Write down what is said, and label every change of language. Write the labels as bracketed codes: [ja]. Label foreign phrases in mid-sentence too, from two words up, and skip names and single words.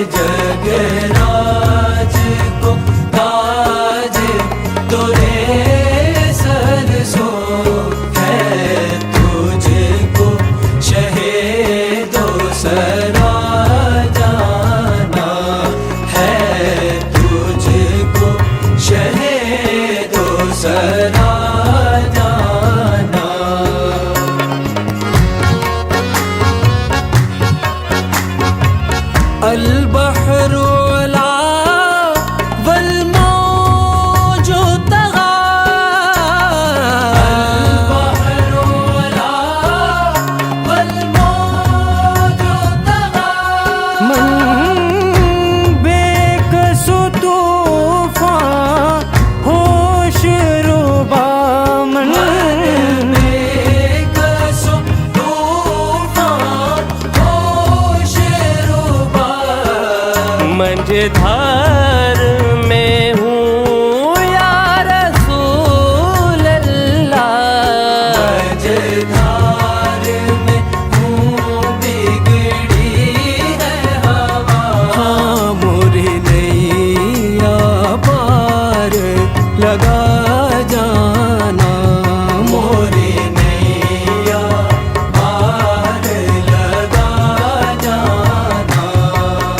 [hi] जगराज को ताज तुरे सर सो है, तुझको शहीदो सरा जाना है, तुझको शहीदो सरा जाना। [ar] البحر علا والموج طغى، البحر علا والموج طغى. [fa] من بیکس و طوفان هوش‌ربا، من بیکس و طوفان هوش‌ربا. [hi] मंझधार में हूँ [ar] يا رسول الله, [hi] मझधार में हूँ बिगड़ी है हवा। हाँ मोरे नैया पार लगा जाना, मोरे नैया पार लगा जाना।